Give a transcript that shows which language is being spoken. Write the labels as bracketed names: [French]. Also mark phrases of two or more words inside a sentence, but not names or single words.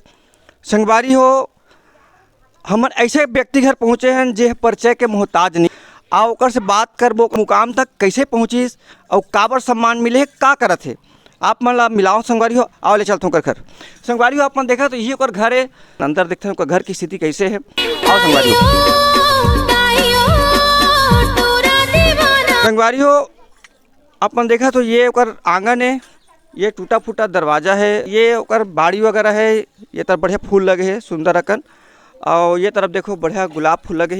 [Chhattisgarhi] संगवारी हो हमन ऐसे व्यक्ति घर पहुँचे हैं जे परिचय के मोहताज नहीं आओ ओकर से बात करबो मुकाम तक कैसे पहुँचिस और काबर सम्मान मिले का करत है आप मन ला मिलाओ। संगवारी हो आओ ले चलते घर। संगवारी हो आप मन देखा तो यही ओकर घर है, अंदर देखते हैं घर की स्थिति कैसे है। आओ संगवारी हो। संगवारी हो आप मन देखा तो ये ओकर आंगन है, ये टूटा फूटा दरवाज़ा है, ये ओकर बाड़ी वगैरह है। ये तरफ बढ़िया फूल लगे है सुंदर अकन और ये तरफ देखो बढ़िया गुलाब फूल लगे है।